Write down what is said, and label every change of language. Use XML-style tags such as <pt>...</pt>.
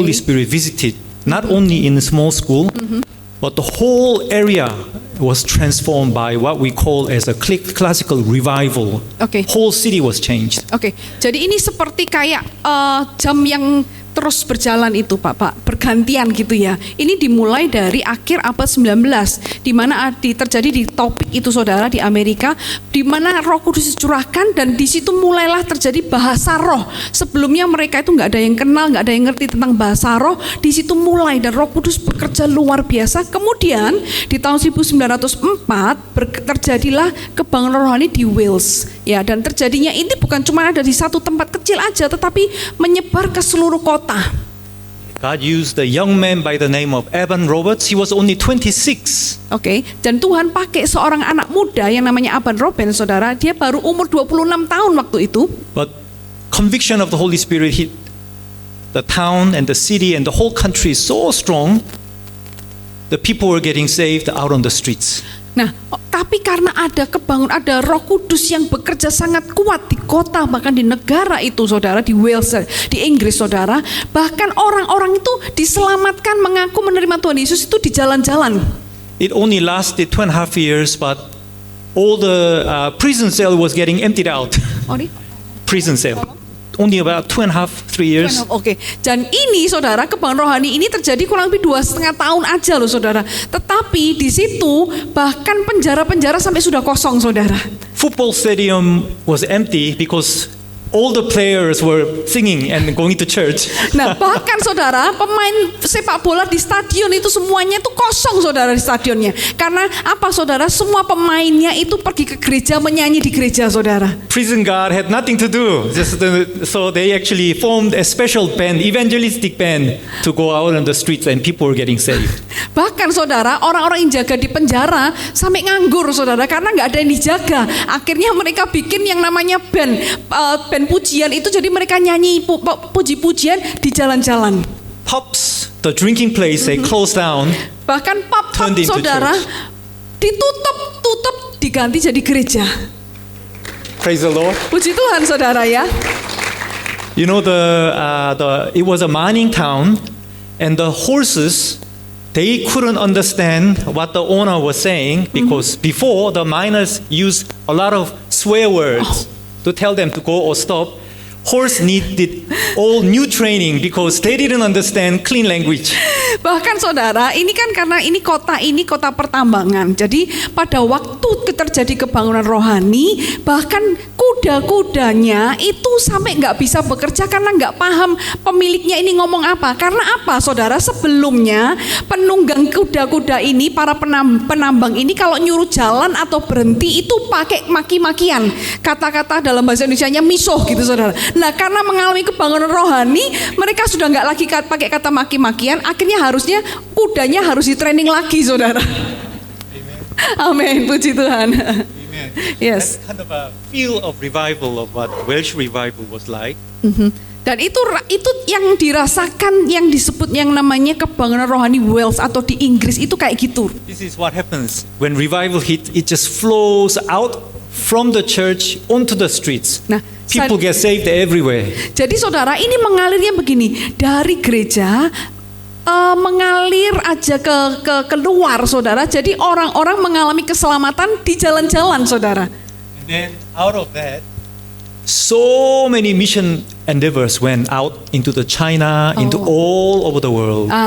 <en>Holy Spirit visited not only in a small school, but the whole area was transformed by what we call as a classical revival. Okay. Whole city was changed.</en> <id>Oke, jadi ini seperti kayak jam yang terus berjalan itu Pak, bergantian gitu ya. Ini dimulai dari akhir abad 19, di mana terjadi di topik itu saudara di Amerika, di mana Roh Kudus dicurahkan dan di situ mulailah terjadi bahasa roh. Sebelumnya mereka itu nggak ada yang kenal, nggak ada yang ngerti tentang bahasa roh. Di situ mulai dan Roh Kudus bekerja luar biasa. Kemudian di tahun 1904 terjadilah kebangunan rohani di Wales. Ya, dan terjadinya ini bukan cuma ada di satu tempat kecil aja, tetapi menyebar ke seluruh kota.</id> <en>God used a young man by the name of Evan Roberts. He was only 26.</en> <id>Oke, dan Tuhan pakai seorang anak muda yang namanya Aban Robben, saudara. Dia baru umur 26 tahun waktu itu.</id> <en>But conviction of the Holy Spirit hit the town and the city and the whole country so strong, the people were getting saved out on the streets.</en> <id>Nah, tapi karena ada Roh Kudus yang bekerja sangat kuat di kota, bahkan di negara itu, saudara, di Wales, di Inggris, saudara, bahkan orang-orang itu diselamatkan, mengaku menerima Tuhan Yesus itu di jalan-jalan.</id> <en>It only lasted 2.5 years, but all the prison cell was getting emptied out.</en> <id>Oh, di?</id> <en>Prison cell. Only about 2.5-3 years.</en> <id>Oke, dan ini saudara, kebangunan rohani ini terjadi kurang lebih 2,5 tahun aja loh saudara. Tetapi di situ bahkan penjara-penjara sampai sudah kosong saudara.</id> <en>Football stadium was empty because all the players were singing and going to church.</en> <id>Nah bahkan saudara, pemain sepak bola di stadion itu semuanya itu kosong saudara di stadionnya. Karena apa saudara? Semua pemainnya itu pergi ke gereja, menyanyi di gereja saudara.</id> <en>Prison guard had nothing to do. So they actually formed a special band, evangelistic band, to go out on the streets and people were getting saved.</en> <id>Bahkan saudara, orang-orang yang jaga di penjara sampai nganggur saudara, karena nggak ada yang dijaga. Akhirnya mereka bikin yang namanya band pujian itu, jadi mereka nyanyi puji-pujian di jalan-jalan.</id> <en>Pubs, the drinking place, they closed down.</en> <id>Bahkan pub</id> <en>Turned into</en> <id>saudara</id> <en>church.</en> <id>ditutup diganti jadi gereja.</id> <en>Praise the Lord.</en> <id>Puji Tuhan saudara ya.</id> <en>You know, it was a mining town, and the horses they couldn't understand what the owner was saying because before the miners used a lot of swear words to tell them to go or stop. Horse needed all new training because they didn't understand clean language.</en> <id>Bahkan saudara, ini kan karena ini kota pertambangan. Jadi pada waktu terjadi kebangunan rohani, bahkan kuda-kudanya itu sampai nggak bisa bekerja karena nggak paham pemiliknya ini ngomong apa. Karena apa, saudara? Sebelumnya penunggang kuda-kuda ini, para penambang ini kalau nyuruh jalan atau berhenti itu pakai maki-makian. Kata-kata dalam bahasa Indonesianya misuh gitu, saudara. Nah, karena mengalami kebangunan rohani, mereka sudah nggak lagi pakai kata maki-makian. Akhirnya harusnya kudanya harus di training lagi, saudara. Amin, puji Tuhan.</id> <en>Amen. Yes. That's kind of a feel of revival of what Welsh revival was like.</en> <id>Dan itu yang dirasakan, yang disebut yang namanya kebangunan rohani Wales atau di Inggris itu kayak gitu.</id> <en>This is what happens when revival hit. It just flows out from the church onto the streets.</en> <id>Nah,</id> <en>People get saved everywhere.</en> <id>jadi saudara, ini mengalirnya begini, dari gereja mengalir aja ke keluar, saudara. Jadi orang-orang mengalami keselamatan di jalan-jalan, saudara.</id> <en>And then out of that, so many mission endeavors went out into the China, into all over the world.</en>